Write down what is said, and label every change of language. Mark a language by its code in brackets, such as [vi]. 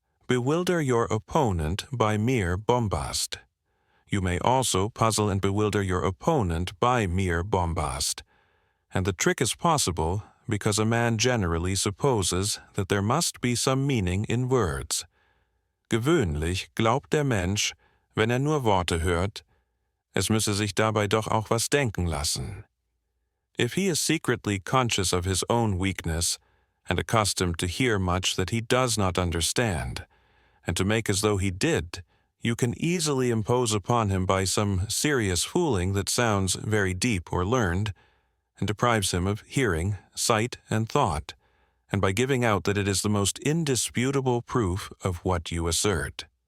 [en] Bewilder your opponent by mere bombast. You may also puzzle and bewilder your opponent by mere bombast, and the trick is possible because a man generally supposes that there must be some meaning in words. [de] Gewöhnlich glaubt der Mensch, wenn nur Worte hört, es müsse sich dabei doch auch was denken lassen. [en] If he is secretly conscious of his own weakness, and accustomed to hear much that he does not understand, and to make as though he did, you can easily impose upon him by some serious fooling that sounds very deep or learned, and deprives him of hearing, sight, and thought, and by giving out that it is the most indisputable proof of what you assert.